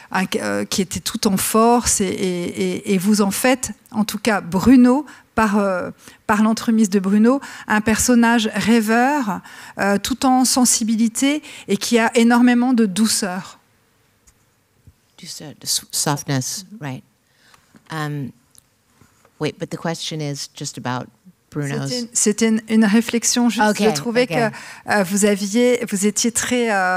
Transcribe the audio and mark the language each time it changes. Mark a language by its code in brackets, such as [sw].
[fr] qui était tout en force, et vous en faites, en tout cas Bruno, par l'entremise de Bruno, un personnage rêveur, tout en sensibilité, et qui a énormément de douceur. [en] Douceur, softness, right. Wait, but the question is just about Bruno's. [fr] C'était une réflexion, juste. Okay, je trouvais que vous étiez très...